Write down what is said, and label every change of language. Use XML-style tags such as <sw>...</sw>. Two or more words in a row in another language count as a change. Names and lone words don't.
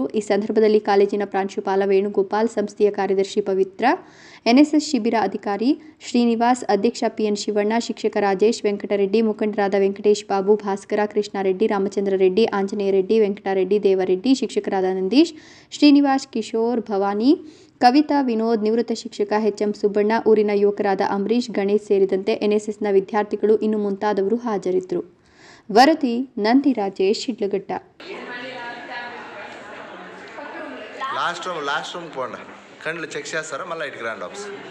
<kn>ಈ ಸಂದರ್ಭದಲ್ಲಿ ಕಾಲೇಜಿನ ಪ್ರಾಂಶುಪಾಲ ವೇಣುಗೋಪಾಲ್, ಸಂಸ್ಥೆಯ ಕಾರ್ಯದರ್ಶಿ ಪವಿತ್ರ, ಎನ್ಎಸ್ಎಸ್ ಶಿಬಿರ ಅಧಿಕಾರಿ ಶ್ರೀನಿವಾಸ್, ಅಧ್ಯಕ್ಷ PN ಶಿವಣ್ಣ, ಶಿಕ್ಷಕ ರಾಜೇಶ್, ವೆಂಕಟರೆಡ್ಡಿ, ಮುಖಂಡರಾದ ವೆಂಕಟೇಶ್ ಬಾಬು, ಭಾಸ್ಕರ, ಕೃಷ್ಣಾರೆಡ್ಡಿ, ರಾಮಚಂದ್ರ ರೆಡ್ಡಿ, ಆಂಜನೇಯ ರೆಡ್ಡಿ, ವೆಂಕಟರೆಡ್ಡಿ, ದೇವರೆಡ್ಡಿ, ಶಿಕ್ಷಕರಾದ ನಂದೀಶ್, ಶ್ರೀನಿವಾಸ್, ಕಿಶೋರ್, ಭವಾನಿ, ಕವಿತಾ, ವಿನೋದ್, ನಿವೃತ್ತ ಶಿಕ್ಷಕ HM ಸುಬ್ಬಣ್ಣ, ಊರಿನ ಯುವಕರಾದ ಅಂಬರೀಶ್, ಗಣೇಶ್ ಸೇರಿದಂತೆ ಎನ್ಎಸ್ಎಸ್ನ ವಿದ್ಯಾರ್ಥಿಗಳು ಇನ್ನು ಮುಂತಾದವರು ಹಾಜರಿದ್ದರು. ವರದಿ ನಂದಿ ರಾಜೇಶ್, ಶಿಡ್ಲಘಟ್ಟ.</kn> <en>last room</en> <te>పోండి, కండ్లు చెక్ చేస్తారా, మళ్ళీ ఇటుకి రండి ఆఫీస్.</te>